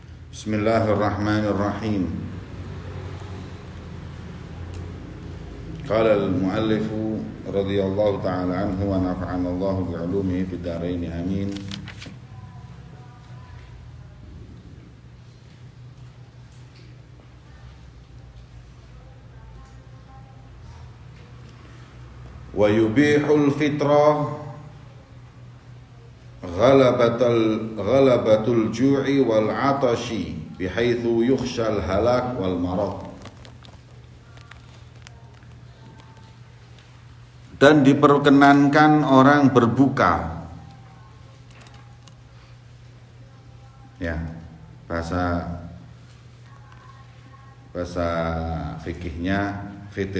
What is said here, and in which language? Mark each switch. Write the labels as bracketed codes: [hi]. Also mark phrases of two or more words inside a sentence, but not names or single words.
[ar] Bismillahirrahmanirrahim. قال المؤلف رضي الله تعالى عنه ونفعنا الله بعلومه في الدارين آمين. ويبيح الفطر غلبة الجوع والعطش بحيث يخشى الهلاك والمرض. [id] Dan diperkenankan orang berbuka. Ya, bahasa fikihnya fitir.